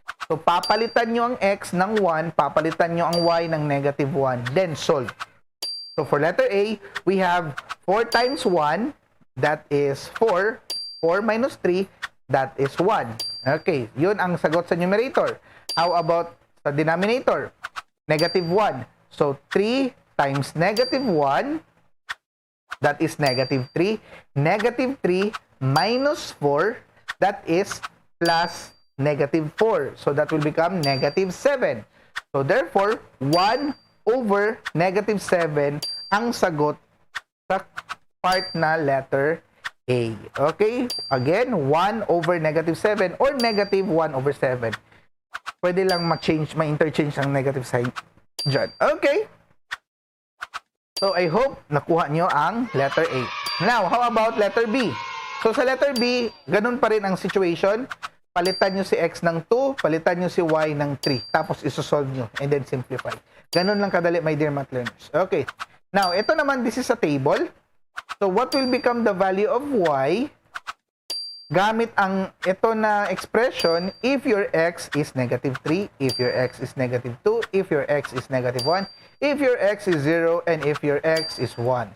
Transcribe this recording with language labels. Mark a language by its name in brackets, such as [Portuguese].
[Filipino] So, papalitan nyo ang x ng 1, papalitan nyo ang y ng negative 1, [English] then solve. So, for letter A, we have 4 times 1, that is 4. 4 minus 3, that is 1. [Filipino] Okay, yun ang sagot sa numerator. [English] How about sa denominator? Negative 1. So, 3 times negative 1, that is negative 3. Negative 3 minus 4, that is plus negative 4. So, that will become negative 7. So, therefore, 1 over negative 7 [Filipino] ang sagot sa [English] part na letter A. Okay? Again, 1 over negative 7 or negative 1 over 7. [Filipino] Pwede lang ma-interchange ang negative sign dyan. Okay? [English] So, I hope [Filipino] nakuha nyo ang [English] letter A. Now, how about letter B? [Filipino] So, sa letter B, ganun pa rin ang situation. Palitan nyo si x ng 2, palitan nyo si y ng 3. Tapos, isosolve nyo [English] and then simplify. [Filipino] Ganun lang kadali, [English] my dear math learners. Okay. Now, ito naman, this is a table. So, what will become the value of y [Filipino] gamit ang ito na [English] expression if your x is negative 3, if your x is negative 2, if your x is negative 1, if your x is 0, and if your x is 1.